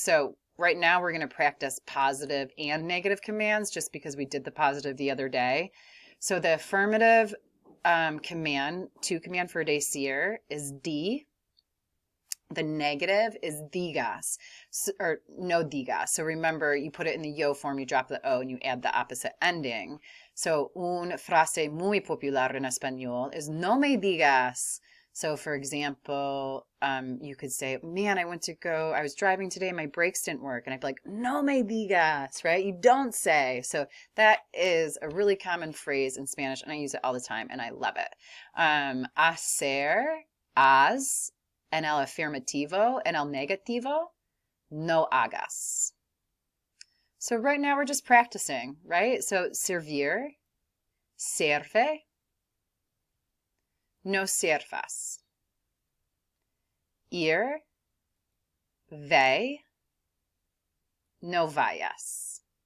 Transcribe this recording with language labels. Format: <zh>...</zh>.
<en>So right now we're going to practice positive and negative commands just because we did the positive the other day. So the affirmative command for decir is di. The negative is digas, or no digas. So remember, you put it in the yo form, you drop the o, and you add the opposite ending.</en> <es>So una frase muy popular en español is no me digas.</es> <en>So for example, you could say, man, I was driving today, my brakes didn't work. And I'd be like,</en> <es>no me digas,</es> <en>right? You don't say. So that is a really common phrase in Spanish, and I use it all the time, and I love it.</en> <es>Hacer, haz, en el afirmativo, en el negativo, no hagas.</es> <en>So right now we're just practicing, right?</en> <es>So servir, serve, no sirvas. Ir, ve, no vayas.</es>